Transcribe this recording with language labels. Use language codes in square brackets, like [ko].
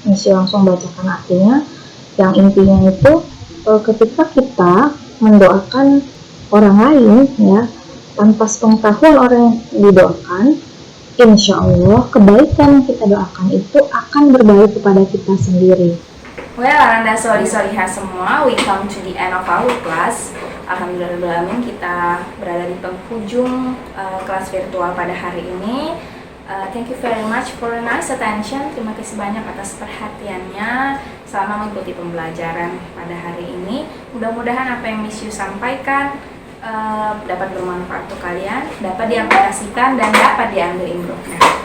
[id] Misi langsung bacakan artinya. Yang intinya itu ketika kita mendoakan orang lain ya tanpa sepengetahuan orang yang didoakan, insya Allah kebaikan yang kita doakan itu akan berbalik kepada kita sendiri. [en] Well, Ananda Soli-Soliha semua, we come to the end of our class. [id] Alhamdulillah kita berada di penghujung kelas virtual pada hari ini. [en] Thank you very much for your nice attention. [id] Terima kasih banyak atas perhatiannya selama mengikuti pembelajaran pada hari ini. Mudah-mudahan apa yang Miss Yu sampaikan dapat bermanfaat untuk kalian, dapat diaplikasikan dan dapat diambil improve-nya.